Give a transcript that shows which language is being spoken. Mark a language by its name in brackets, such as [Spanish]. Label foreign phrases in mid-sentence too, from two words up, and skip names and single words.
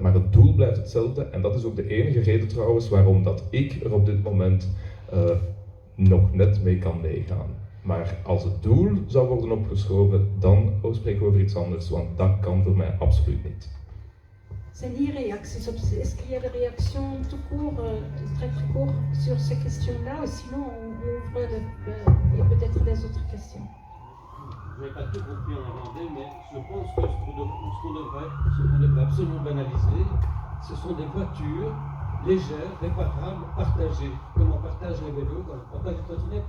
[Dutch] Maar het doel blijft hetzelfde en dat is ook de enige reden trouwens waarom dat ik er op dit moment nog net mee kan meegaan. Maar als het doel zou worden opgeschoven, dan spreken we over iets anders, want dat kan voor mij absoluut niet. Zijn hier réacties op? [French] Est-ce qu'il y a des réactions tout court, très court sur ces questions-là, ou sinon on ouvre et peut-être des autres questions? Je n'ai pas tout compris en néerlandais, mais je pense que ce qu'on devrait absolument banaliser, ce sont des voitures légères, réparables, partagées, comme on partage les vélos, comme on partage les trottinettes.